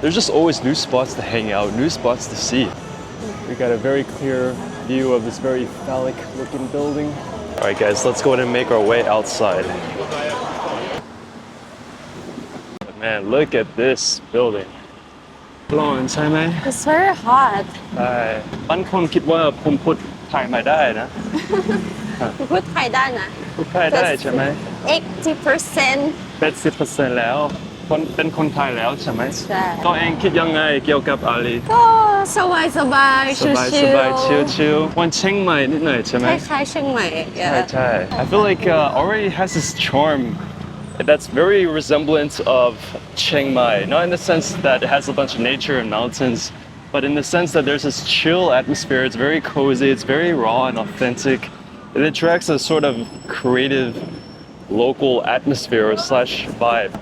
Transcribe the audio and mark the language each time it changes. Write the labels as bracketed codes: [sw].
[en] There's just always new spots to hang out, new spots to see. We got a very clear view of this very phallic looking building. All right guys, let's go ahead and make our way outside. But man, look at this building. [th] ร้อนใช่ไหม [en] It's very hot. [th] ใช่บางคนคิดว่าผมพูดไทยไม่ได้นะ พูดไทยได้นะ พูดไทยได้ใช่ไหม 80% 80% แล้วเป็นคนไทยแล้วใช่ไหม ใช่ ตัวเองคิดยังไงเกี่ยวกับอาลี ก็สบายสบาย สบายสบายชิลๆวันเชียงใหม่นิดหน่อยใช่ไหม คล้ายๆเชียงใหม่ [en] ใช่ I feel like already has this charm that's very resemblant of Chiang Mai, not in the sense that it has a bunch of nature and mountains, but in the sense that there's this chill atmosphere. It's very cozy, it's very raw and authentic. It attracts a sort of creative local atmosphere slash vibe.